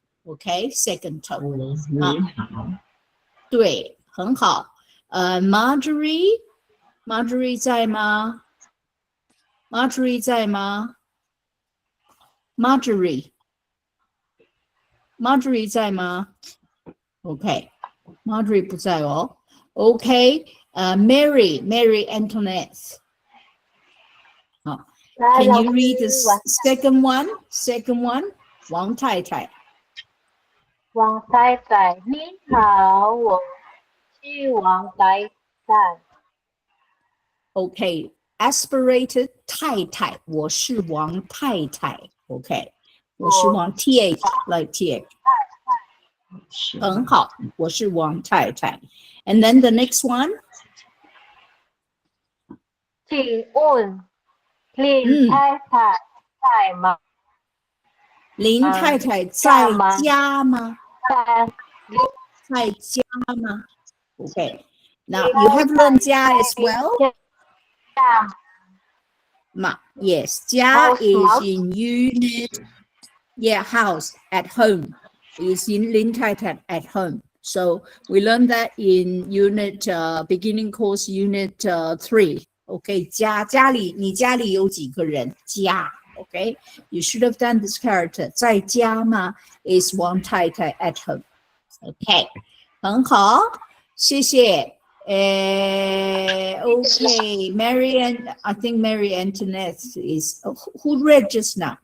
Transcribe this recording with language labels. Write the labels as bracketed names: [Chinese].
[English] Okay, second tone. [Chinese] 对，很好。 Marjorie 在吗？ Marjorie 在吗？ Marjorie 在吗？ OK， Marjorie 不在哦。 [English] OK， Mary Antoinette。好 ，Can you read the second one? Second one， 王太太。 [Chinese] 王太太，你好，我是王太太。 [English] OK。 [Chinese] Aspirated 太太，我是王太太。 OK， 我是王 TH like TH， 很好，我是王太太。 [English] And then the next one， [Chinese] 请问林太太在吗？林太太在家吗？在家吗 [English] ？OK， now you have learned 家 as well。 Yes, 家 is in unit, yeah, house, at home. Is in 林太太 at home. So we learned that in unit beginning course unit 3. [Chinese] Okay, 家里你家里有几个人？ [English] 家 Okay, you should have done this character. [Chinese] 在家吗 [English] is 王太太 at home. Okay, [Chinese] 很好，谢谢。 [English] Okay, I think Mary Antoinette is who read just now.